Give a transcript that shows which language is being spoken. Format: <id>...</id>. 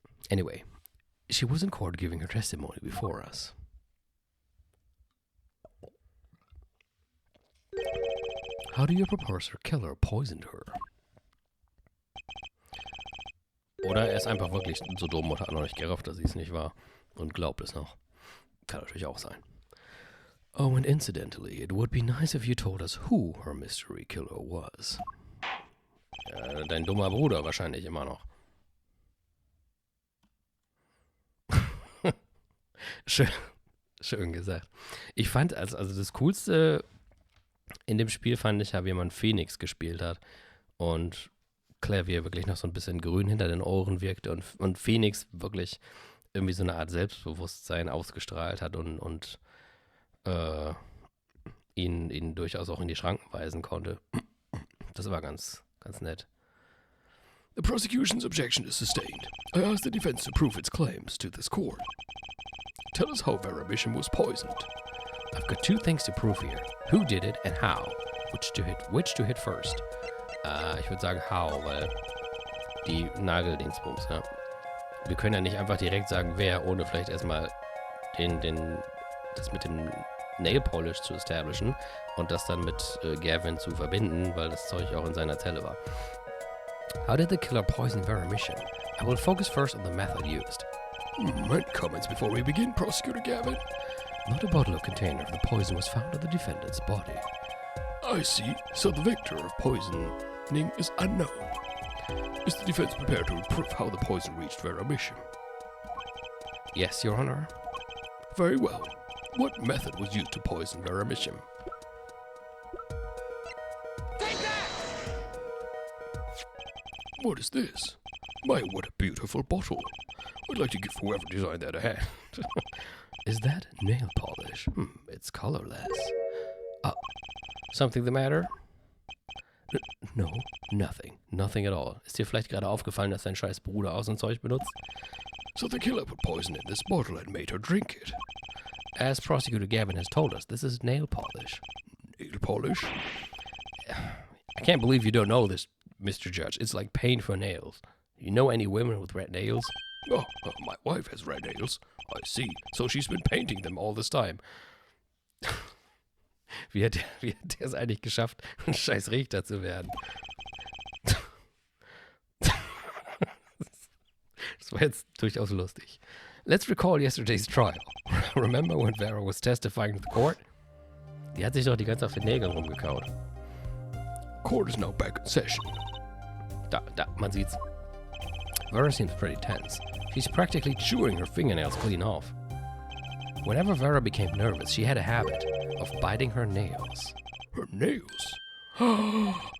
<en>Anyway, she was in court giving her testimony before us. How do you propose her killer poisoned her?</en> <de>Oder er ist einfach wirklich so dumm und hat noch nicht gerafft, dass sie es nicht war und glaubt es noch. Kann natürlich auch sein.</de> <en>Oh, and incidentally, it would be nice if you told us who her mystery killer was.</en> <de>Dein dummer Bruder wahrscheinlich immer noch. Schön, schön gesagt. Ich fand, also das Coolste in dem Spiel fand ich ja, wie man Phoenix gespielt hat. Und Claire, wie er wirklich noch so ein bisschen grün hinter den Ohren wirkte und Phoenix wirklich irgendwie so eine Art Selbstbewusstsein ausgestrahlt hat und ihn durchaus auch in die Schranken weisen konnte. Das war ganz, ganz nett.</de> <en>The prosecution's objection is sustained. I ask the defense to prove its claims to this court. Tell us how Vera Mission was poisoned. I've got two things to prove here. Who did it and how? Which to hit first?</en> <de>Ich würde sagen how, weil die Nageldingsbums, ja. Wir können ja nicht einfach direkt sagen, wer, ohne vielleicht erstmal das mit dem Nail Polish zu establishen und das dann mit Gavin zu verbinden, weil das Zeug auch in seiner Zelle war.</de> <en>How did the killer poison Vera Mission? I will focus first on the method used. Any comments before we begin, Prosecutor Gavin? Not a bottle or container of the poison was found on the defendant's body. I see. So the victor of poisoning is unknown. Is the defense prepared to prove how the poison reached Vera Mission? Yes, Your Honor. Very well. What method was used to poison Vera Mission? What is this? My, what a beautiful bottle. I'd like to give whoever designed that a hand. Is that nail polish? It's colorless. Something the matter? No, nothing. Nothing at all.</en> <de>Ist dir vielleicht gerade aufgefallen, dass dein scheiß Bruder auch so ein Zeug benutzt?</de> <en>So the killer put poison in this bottle and made her drink it. As Prosecutor Gavin has told us, this is nail polish. Nail polish? I can't believe you don't know this, Mr. Judge. It's like paint for nails. You know any women with red nails? Oh, my wife has red nails. I see. So she's been painting them all this time.</en> <de>Wie hat der es eigentlich geschafft, ein scheiß Richter zu werden? Das war jetzt durchaus lustig.</de> <en>Let's recall yesterday's trial. Remember when Vera was testifying to the court?</en> <de>Die hat sich doch die ganze Zeit auf den Nägeln rumgekaut.</de> <en>Court is now back in session.</en> <de>Da, man sieht's.</de> <en>Vera seems pretty tense. She's practically chewing her fingernails clean off. Whenever Vera became nervous, she had a habit of biting her nails. Her nails?</en>